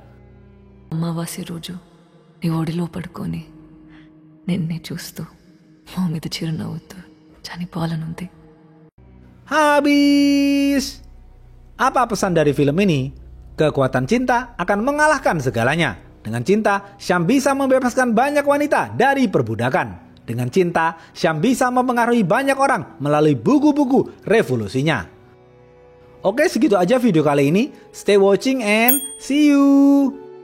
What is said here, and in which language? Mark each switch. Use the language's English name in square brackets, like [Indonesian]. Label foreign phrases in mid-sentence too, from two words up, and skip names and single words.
[Telugu] అమావాస్య రోజు నీ ఒడిలో పడుకొని నిన్నే చూస్తూ మా మీద చిరునవ్వుతూ చనిపోవాలనుంది. [Indonesian] Habis. Apa pesan dari film ini? Kekuatan cinta akan mengalahkan segalanya. Dengan cinta, Syam bisa membebaskan banyak wanita dari perbudakan. Dengan cinta, Syam bisa mempengaruhi banyak orang melalui buku-buku revolusinya. Oke, segitu aja video kali ini. [English] Stay watching and see you.